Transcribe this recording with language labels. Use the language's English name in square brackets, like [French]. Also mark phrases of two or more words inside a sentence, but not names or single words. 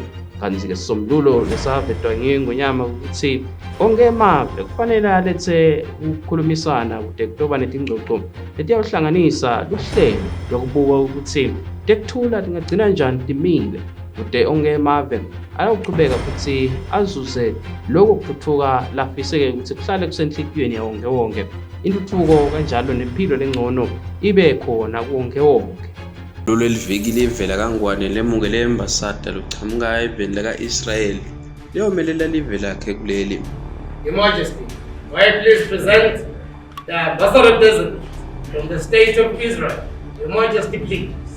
[Swati] Kanti-ke sisombululo lesavetwa ngingwenyama ukuthi onke emave kufanele alethe ukukhulumisana kude kutoba netingxoxo letiyawuhlanganisa luhlelo lokubuka ukuthi tekuthula tingagcina njani timile kude onke emave ayawuqhubeka futhi azuze lokho kuthuthuka lafiseke ukuthi kuhlale kusenhlitiyweni yawonke wonke intuthuko kanjalo nempilo lengcono ibe khona kuwonke wonke. Lolu eliviki livela kangwane lemukele embasada lochamuka eveni laka-Israel liyomelela live lakhe kuleli. [English] Your Majesty, may I please present the ambassador designate from the state of Israel. Your Majesty, please.